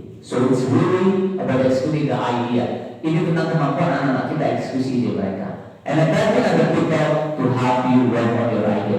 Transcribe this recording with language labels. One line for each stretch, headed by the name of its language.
English: So it's really about executing the idea.
Indonesian: Ini tentang kemampuan anak-anak kita eksekusi ide mereka.
English: And attracting other people to help you work on your idea.